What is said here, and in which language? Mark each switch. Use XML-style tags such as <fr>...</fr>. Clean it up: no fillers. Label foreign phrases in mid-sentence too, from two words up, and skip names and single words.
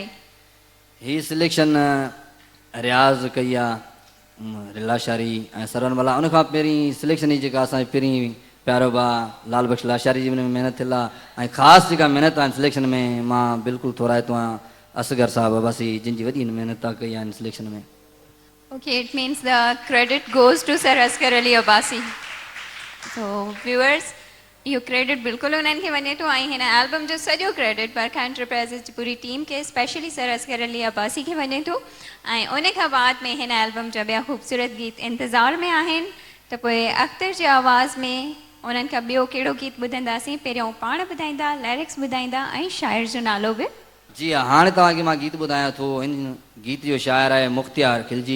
<sd>ही सिलेक्शन रियाज़ कई आहे लाशारी ऐं सरवन वाला। उन खां पहिरीं सिलेक्शन ही जेका असांजी पहिरीं प्यारो भाउ लाल बख्श लाशारी जी महिनत थियल आहे ऐं ख़ासि जेका महिनत आहे सिलेक्शन में मां बिल्कुलु थोराइतो आहियां असगर साहब अब्बासी जिन जी वॾी महिनत कई आहे सिलेक्शन में।</sd> <en>Okay, it means the credit goes to Sir Asghar Ali Abbasi. So viewers,</en> <sd>यो क्रेडिट बिल्कुल उन्हनि खे वञे थो ऐं हिन एल्बम जो सॼो क्रेडिट बरखा एंटरप्राइज़िस जी पूरी टीम के स्पेशली सर असगर अली अब्बासी खे वञे थो ऐं उन खां बाद में हिन एल्बम जा ॿिया ख़ूबसूरत गीत इंतज़ार में आहिनि। त पोइ अख्तर जी आवाज़ में उन्हनि खां ॿियो कहिड़ो गीत ॿुधंदासीं? पहिरियों पाण ॿुधाईंदा, लिरिक्स ॿुधाईंदा ऐं शाइर जो नालो बि। जी हाँ, हाणे तव्हांखे मां गीत ॿुधायां थो। हिन गीत जो शाइर आहे मुख्तियार खिलजी।</sd>